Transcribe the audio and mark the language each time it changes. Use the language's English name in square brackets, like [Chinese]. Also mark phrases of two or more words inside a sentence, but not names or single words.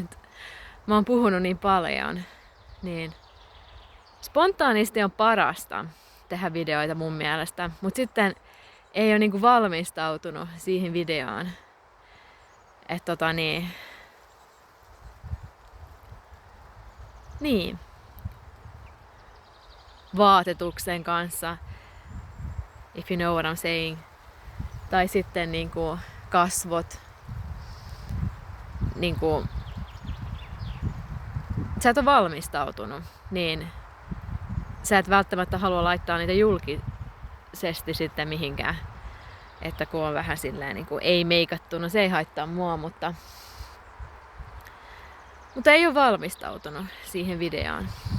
[Finnish] Et mä oon puhunut niin paljon, niin spontaanisti on parasta tehdä videoita mun mielestä, mut sitten ei ole niinku valmistautunut siihen videoon. Että niin. Vaatetuksen kanssa, [English] if you know what I'm saying. [Finnish] Tai sitten niinku kasvot. Niinku, sä et ole valmistautunut, niin sä et välttämättä halua laittaa niitä julkisesti sitten mihinkään. Että kun on vähän silleen niinku ei meikattu, no se ei haittaa mua, mutta ei ole valmistautunut siihen videoon.